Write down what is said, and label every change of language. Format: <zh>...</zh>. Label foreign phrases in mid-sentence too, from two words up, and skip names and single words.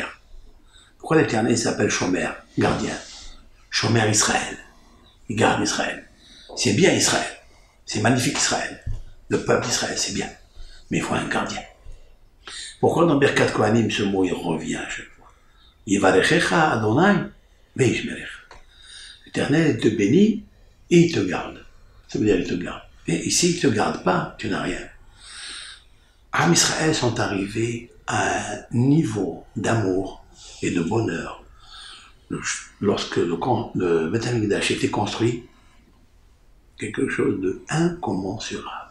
<fr>Pourquoi l'Éternel s'appelle Shomer, gardien?</fr> <he>שומר ישראל.</he> <fr>Il garde Israël. C'est bien Israël. C'est magnifique Israël. Le peuple d'Israël, c'est bien. Mais il faut un gardien. Pourquoi dans</fr> <he>ברכת כהנים,</he> <fr>ce mot, il revient à chaque fois?</fr> <he>יברכך אדוני וישמרך.</he> <fr>L'Éternel te bénit et il te garde. Ça veut dire il te garde. Et s'il ne te garde pas, tu n'as rien.</fr> <he>עם ישראל</he> <fr>sont arrivés à un niveau d'amour et de bonheur. Lorsque le</fr> <he>בית המקדש</he> <fr>était construit, quelque chose de incommensurable.</fr>